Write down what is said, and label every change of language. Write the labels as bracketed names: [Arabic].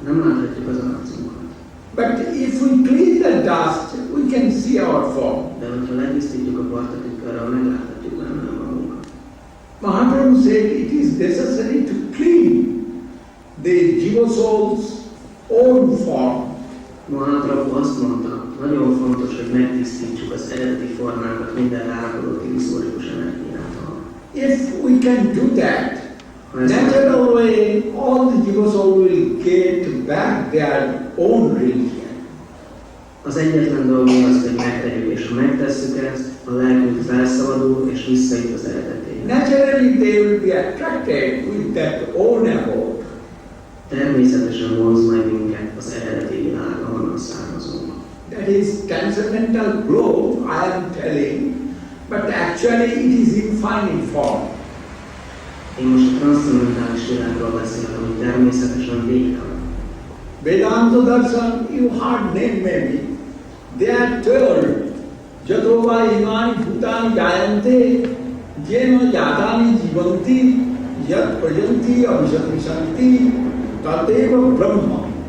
[Hungarian] nem láthatjuk az arcunkat. [English] But if we clean the dust, we can see our form. [Hungarian] De hogyha letisztítjuk a port a tükörrel, megláthatjuk benne magunkat. [English] Mahaprabhu said it is necessary to clean the jiva soul's own form. [Hungarian] Mahaprabhu azt mondta, nagyon fontos, hogy megtisztítsuk az eredeti formánkat minden rárakodott illuzórikus energiától. [English] If we can do that, natural way, all the jiva soul will get back their own religion. [Hungarian] Az egyetlen dolgunk az, hogy megtegyük, és ha megtesszük ezt, a lelkünk felszabadul, és visszajut az eredetéhez. [English] Naturally, they will be attracted with that own abode. [Hungarian] Természetesen vonz majd minket az eredeti világ, ahonnan származunk. [English] That is transcendental glow, I am telling, but actually it is infinite form. [Hungarian] Én most a transzcendentális világról beszélek, ami természetesen végtelen. [English] Vedanta Darshan, you heard name maybe. They are told, [Sanskrit] Jatova imani bhutani jayante, jena yadani jivanti, yat prajanti abhishanti, tadeva brahma.